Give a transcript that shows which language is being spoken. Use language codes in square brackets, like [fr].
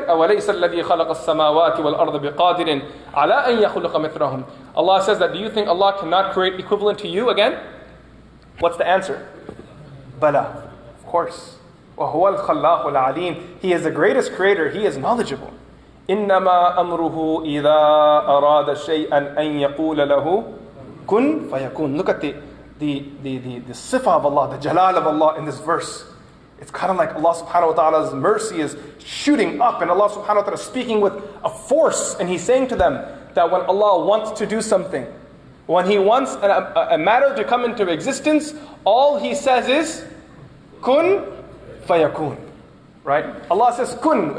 [ar] أَوَلَيْسَ الَّذِي خَلَقَ السَّمَاوَاتِ وَالْأَرْضَ بِقَادِرٍ عَلَىٰ أَن يَخْلُقَ مِثْلَهُم. [en] Allah says that, do you think Allah cannot create equivalent to you again? What's the answer? Bala. Of course. [ar] وَهُوَ الْخَلَّاقُ الْعَلِيمُ. [en] He is the greatest creator. He is knowledgeable. [ar] إِنَّمَا أَمْرُهُ إِذَا أَرَادَ شَيْئًا أَن يَقُولَ لَهُ كُن فَيَكُونَ. [en] Look at the sifah of Allah, the jalal of Allah in this verse. It's kind of like Allah subhanahu wa ta'ala's mercy is shooting up, and Allah subhanahu wa ta'ala is speaking with a force, and He's saying to them that when Allah wants to do something, when He wants a matter to come into existence, all He says is kun fayakun. Right? Allah says kun.